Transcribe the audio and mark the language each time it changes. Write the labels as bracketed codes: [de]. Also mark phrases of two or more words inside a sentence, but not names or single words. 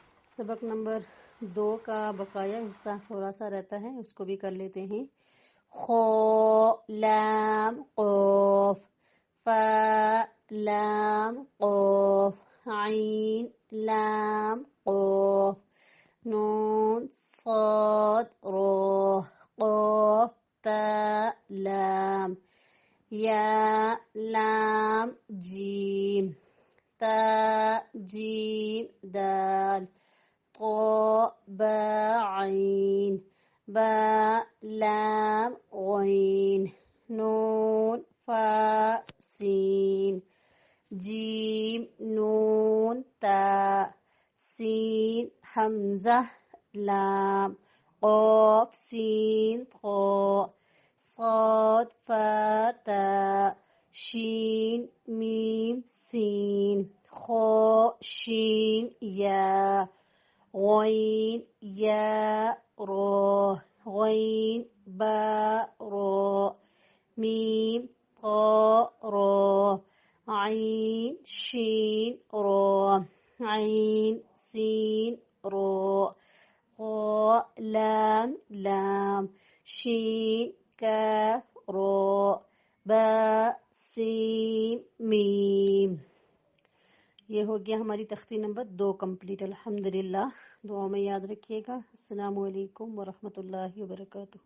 [ur] سبق نمبر 2 کا بقایا حصہ تھوڑا سا رہتا ہے، اس کو بھی کر لیتے ہیں۔ [ar] خو لام قوف، فا لام قوف، عین لام قوف، نون صاد رو، قوف تا لام، یا لام جیم، تا جیم دال، طا با عین، با لام غین، نون فا سین، جیم نون تا، سین حمزہ لام، قاف سین طا، صاد فا تا، شین میم سین، خا شین یا، غین یا را، غین با را، میم طا را، عین شین را، عین سین را، قا لام لام، شین کاف را، با سین میم۔ [ur] یہ ہو گیا ہماری تختی نمبر 2 کمپلیٹ الحمدللہ۔ دعاؤں میں یاد رکھیے گا۔ [ar] السلام علیکم ورحمۃ اللہ وبرکاتہ۔